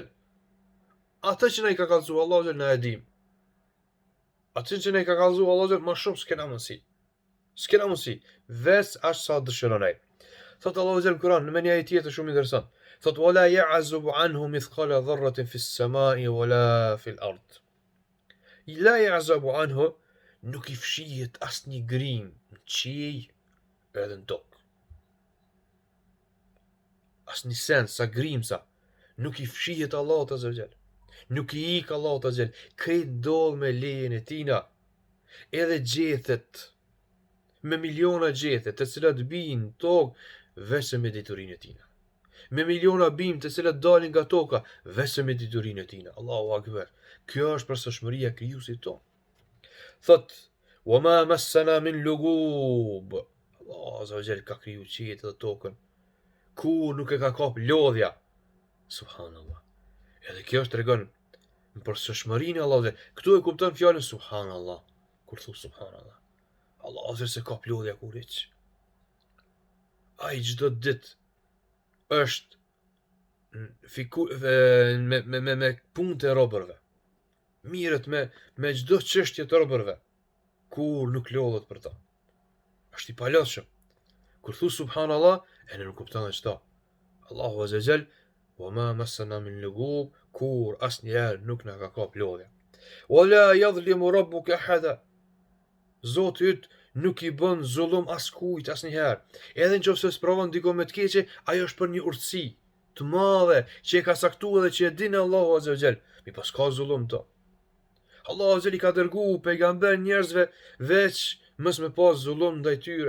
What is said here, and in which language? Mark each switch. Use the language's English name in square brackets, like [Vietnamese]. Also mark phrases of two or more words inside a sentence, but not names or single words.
[Albanian] Atë që na i ka kallëzu Allahu azza na e dim. Atë që na i ka kallëzu Allahu azza më shumë s'kena mundësi. S'kena mundësi, veç aq sa dëshiron ai. Thot Allahu azza në Kur'an në një ajet tjetër shumë interesant. [Arabic] ثوت ولا يعزب عنه مثقال ذرة في السماء ولا في الأرض. لا يعزب عنه, [Albanian] nuk i fshihet asnjë grim në qiell edhe në tokë. Asnjë sens sa grimsa nuk i fshihet Allahut [Arabic] عز وجل. [Albanian] Nuk i ik Allahut [Arabic] عز وجل. [Albanian] Krejt ndodh me lejen e tina. Edhe gjethet me miliona gjethet të cilat bijnë tokë veç me diturinë e tina. Me miliona bimë të cilat dalin nga toka veç me diturinë e tina. [Arabic] الله أكبر. [Albanian] Kjo është përsosmëria e krijuesit ton. Thot, [Arabic] وما مسنا من لغوب. [Albanian] Allah [Arabic] عز وجل [Albanian] ka kriju qiellin dhe tokën. Kur nuk e ka kap lodhja. Subhanallah. Edhe kjo është tregon në përsosmërinë e Allahut. Këtu e kupton fjalën subhanallah. Kur thu subhanallah, Allah azza se ka lodhja kur hiç. Ai çdo ditë është me punë të robërve. Mirët me çdo çështje të robërve. Kur nuk lodhet për ta. Është i palodhshëm. Kur thu subhanallah, e nuk kupton çdo. [Arabic] الله عز جل, وما مسنا من لغوب, [Albanian] kur asnjëherë nuk na ka kap lodhja. [Arabic] ولا يظلم ربك أحدا. [Albanian] Zoti yt nuk i bën zullum askujt asnjëherë. Edhe nëse sprovon dikon me të keqe, ajo është për një urtësi të madhe që e ka saktuar dhe që e din Allahu [Arabic] عز وجل. [Albanian] Mi pas ka zullum to. Allahu azza i ka dërguar pejgamber njerëzve veç mos me pas zullum ndaj tyre.